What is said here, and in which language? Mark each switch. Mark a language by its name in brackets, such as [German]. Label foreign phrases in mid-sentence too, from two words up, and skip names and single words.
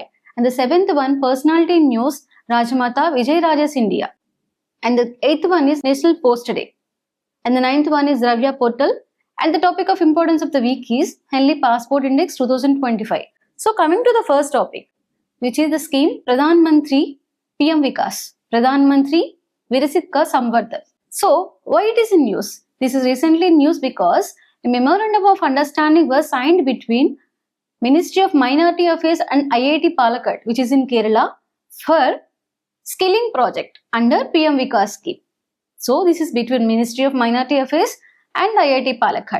[English] And the seventh one, Personality News, Rajmata Vijayaraje Scindia. And the eighth one is National Post Day. And the ninth one is DRAVYA Portal. And the topic of importance of the week is Henley Passport Index 2025. So coming to the first topic, which is the scheme Pradhan Mantri PM VIKAS, Pradhan Mantri Virasit Ka Samvardhan. So why it is in news? This is recently in news because a memorandum of understanding was signed between Ministry of Minority Affairs and IIT Palakkad, which is in Kerala, for skilling project under PM VIKAS scheme. So this is between Ministry of Minority Affairs and IIT Palakkad.